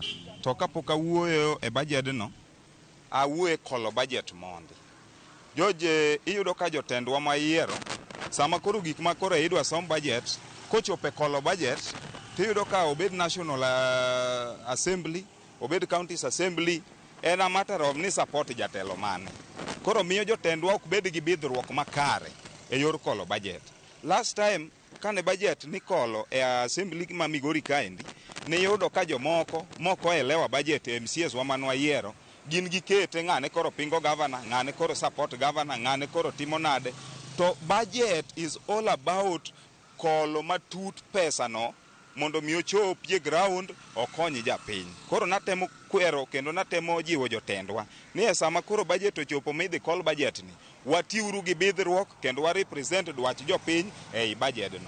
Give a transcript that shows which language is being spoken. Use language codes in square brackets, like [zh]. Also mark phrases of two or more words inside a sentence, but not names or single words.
[luo] To kapok awuoyo e budget no, awuoye kolo budget mondi. Joje iyudo ka jotendwa ma yiero sama koro gik ma koro idwa som budget kochope kolo budget tiyudo ka obed [en] national assembly [luo] obed [en] counties assembly [luo] en [en] a matter of [luo] ni support jatelo mane. Koro miyo jotendwa ok bed gi bidhruok makare e yor kolo budget. [en] Last time [luo] kane budget ni kolo e assembly ma Migori kaendi ne yudo ka jomoko elewa budget MCS wa manwa yiero gin gikete ng'ane koro pingo governor, ng'ane koro support governor, ng'ane koro timo nade. To budget [en] is all about [luo] kolo matut pesa no mondo mi ochopie ground okonyi japiny. Koro natemo kwero kendo natemo jiwo jotendwa ni e sama koro budget ochopo midhi kol budget ni watiuru gi bidhruok kendo wa represent dwach jopiny ei budget no.